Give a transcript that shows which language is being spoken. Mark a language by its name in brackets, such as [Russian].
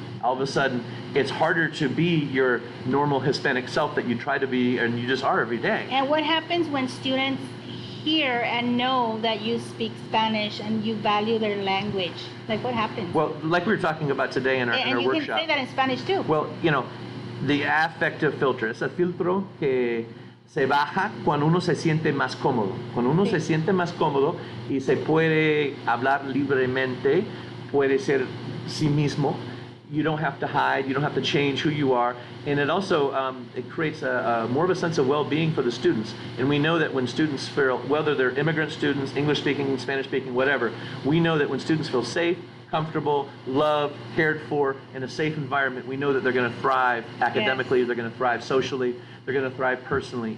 [English] All of a sudden it's harder to be your normal Hispanic self that you try to be and you just are every day. And what happens when students hear and know that you speak Spanish and you value their language? Like, what happens? Well, like we were talking about today in our and you workshop. can say that in Spanish too. Well, you know, the affective filter, [Spanish] ese filtro que se baja cuando uno se siente más cómodo. Cuando uno se siente más cómodo y se puede hablar libremente, puede ser sí mismo. [English] You don't have to hide, you don't have to change who you are. And it also, it creates more of a sense of well-being for the students. And we know that when students feel, whether they're immigrant students, English-speaking, Spanish-speaking, whatever, we know that when students feel safe, comfortable, loved, cared for, in a safe environment, we know that they're going to thrive academically, they're going to thrive socially, they're going to thrive personally.